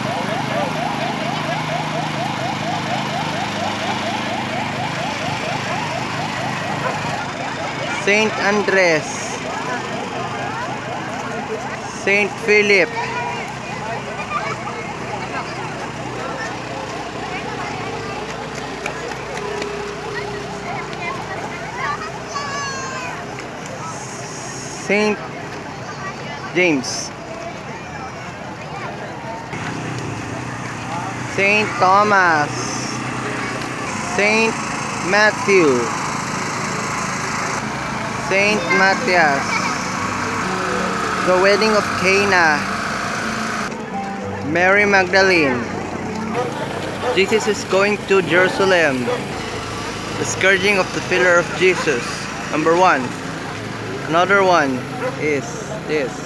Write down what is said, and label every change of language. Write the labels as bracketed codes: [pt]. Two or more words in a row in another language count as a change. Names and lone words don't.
[en] Saint Andres, Saint Philip, Saint James, Saint Thomas, Saint Matthew, Saint Matthias, the wedding of Cana, Mary Magdalene. Jesus is going to Jerusalem. The scourging of the pillar of Jesus, number 1. Another one is this.